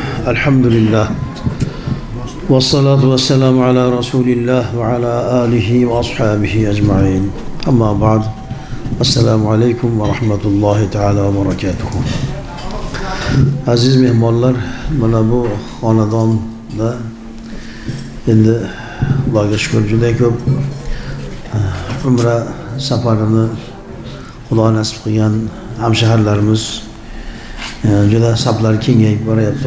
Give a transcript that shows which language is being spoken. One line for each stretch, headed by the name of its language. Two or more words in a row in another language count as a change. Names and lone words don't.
Arabic: الحمد لله. والصلاة والسلام على رسول الله وعلى آله وأصحابه أجمعين. أما بعد. السلام عليكم ورحمة الله تعالى وبركاته.
Uzbek: Aziz mehmonlar, mana bu xonadonda endi Allohga shukr juda ko'p umra safarini Xudo nasib qilgan hamshaharlarimiz juda saflar kengayib boryapti.